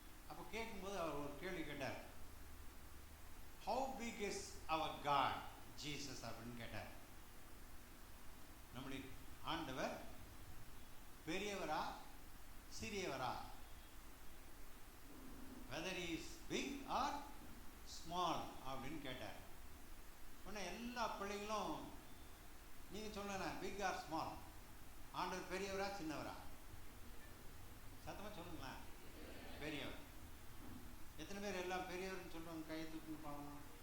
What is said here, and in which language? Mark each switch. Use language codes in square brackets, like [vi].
[ta] அப்போ கேட்கும்போது அவர் ஒரு கேள்வி கேட்டார். [en] how big is our God Jesus [ta] அப்படின்னு கேட்டார். நம்முடைய ஆண்டவர் பெரியவரா சிறியவரா? [en] whether he is big or small [ta] அப்படின்னு கேட்டார். உடனே எல்லா பிள்ளைங்களும் நீங்க சொல்லுங்க, [en] big or small, [ta] ஆண்டவர் பெரியவரா சின்னவரா? சத்தமா சொல்லுங்களேன். பெரியவர். எத்தனை பேர் எல்லாம் பெரியவர்னு சொல்றவங்க கையை தூக்குன்னு பார்க்கணும்.